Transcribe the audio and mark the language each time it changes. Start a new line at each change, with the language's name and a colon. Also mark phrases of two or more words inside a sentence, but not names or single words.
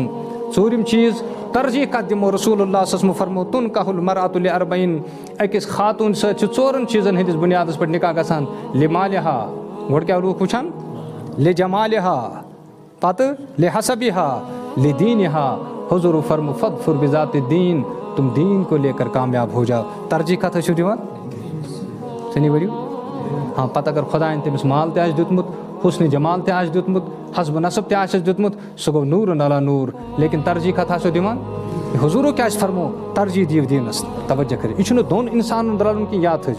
Kashmiri: ژوٗرِم چیٖز ترجیح کتھ دِمو. رسول اللہ
Arabic: صلی اللہ علیہ وسلم
Kashmiri: فرمو
Arabic: تُنکحُ المرأۃ لِأَرْبَعِین.
Kashmiri: أکِس خاتوٗن سۭتۍ چھُ ژورن چیٖزن ہٕنٛدِس بُنیادس پٮ۪ٹھ نِکاح گژھان. لِمالِہا گۄڈٕ کیٛاہ لوٗکھ وٕچھان. لِجمالِہا پتہٕ
Arabic: لِحسبِہا لِدیٖنِہا.
Kashmiri: حضوٗرو فرمو
Arabic: فَضْفَر بِذاتِ الدیٖن.
Urdu: تُم دیٖن کو لے کر کامیاب ہو جاؤ.
Kashmiri: ترجیح کتھ ٲسِو دِوان. سنی ؤرِو. پتہٕ اگر خۄدایَن تٔمِس مال تہِ آسہِ دیُتمُت حُسنہِ جمال تہِ آسہِ دیُتمُت حسبہٕ نصب تہِ آسٮ۪س دیُتمُت سُہ گوٚو نوٗرن علی نوٗر. لیکِن ترجیح کتھ آسو دِوان. حضوٗرو کیٛازِ فرمو ترجیح دِیِو دیٖنس توجہ کٔرِتھ. یہِ چھُنہٕ دۄن اِنسانن رلُن کینٛہہ یاد تھٲیزیو.